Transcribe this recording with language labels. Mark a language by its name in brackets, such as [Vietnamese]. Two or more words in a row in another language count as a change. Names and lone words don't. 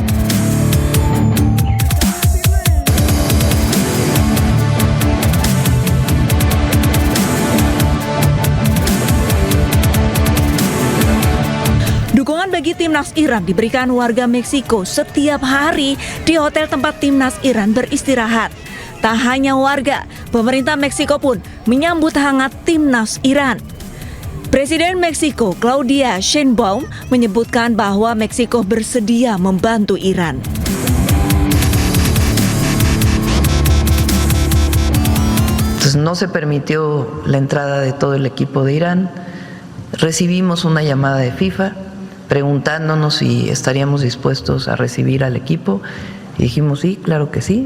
[Indonesian] Dukungan bagi timnas Iran diberikan warga Meksiko setiap hari di hotel tempat timnas Iran beristirahat. Tak hanya warga, pemerintah Meksiko pun menyambut hangat timnas Iran. Presiden Meksiko Claudia Sheinbaum menyebutkan bahwa Meksiko bersedia membantu Iran. [Spanish] Entonces no se permitió la entrada de todo el equipo de Irán. Recibimos una llamada de FIFA preguntándonos si estaríamos dispuestos a recibir al equipo y dijimos sí, claro que sí.